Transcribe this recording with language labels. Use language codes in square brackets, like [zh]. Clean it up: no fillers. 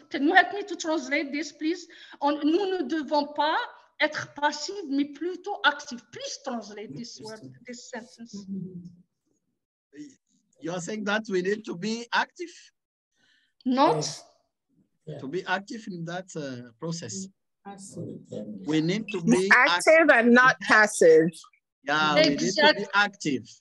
[en] Can you help me to translate this, please? [fr] Nous ne devons pas être passif, mais plutôt actif. [en] Please translate this word, this sentence. You're saying that we need to be active? Not. To be active in that process. We need to be active and not passive. Yeah, we need to be active.